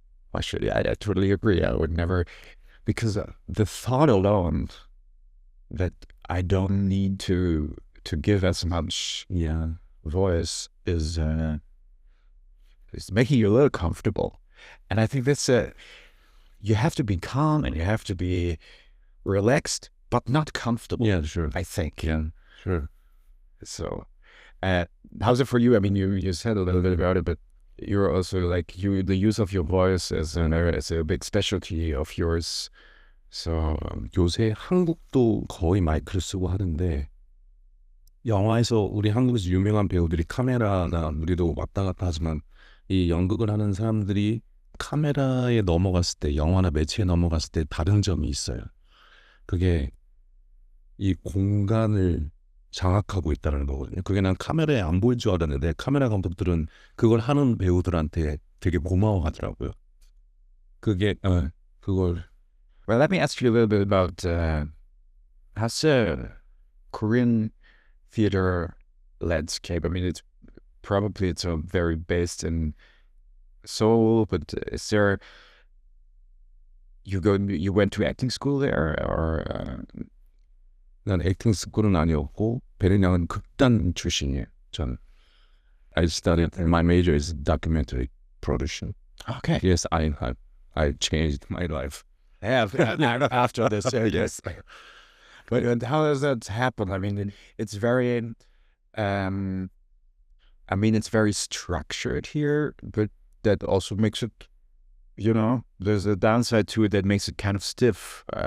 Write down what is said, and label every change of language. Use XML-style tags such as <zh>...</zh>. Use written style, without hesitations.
<en>Why should I totally agree. I would never. Because the thought alone that I don't need to give as much voice is making you a little comfortable, and I think that's you have to be calm and you have to be relaxed, but not comfortable. Yeah, sure. I think. Yeah, sure. So, how's it for you? I mean, you said a little bit about it, but you're also like the use of your voice as a big specialty of yours. So</en> <ko>요새 한국도 거의 마이크를 쓰고 하는데 영화에서 우리 한국에서 유명한 배우들이 카메라나 우리도 왔다 갔다 하지만 이 연극을 하는 사람들이 카메라에 넘어갔을 때 영화나 매체에 넘어갔을 때 다른 점이 있어요. 그게 이 공간을 장악하고 있다는 거거든요. 그게 난 카메라에 안 보일 줄 알았는데 카메라 감독들은 그걸 하는 배우들한테 되게 고마워하더라고요. 그게 그걸.</ko> <en>Well, let me ask you a little bit about how's the Korean theater landscape. I mean, probably it's very based in Seoul, but is there, you went to acting school there, or</en> <ko>난 액팅 스쿨은 아니었고 베르냥은 극단 출신이에요. 저는.</ko> <en>I studied. My major is documentary production. okay. Yes, I changed my life. Yeah, after this, yes. But and how does that happen? I mean, it's very, I mean, it's very structured here, but that also makes it, there's a downside to it that makes it kind of stiff.</en>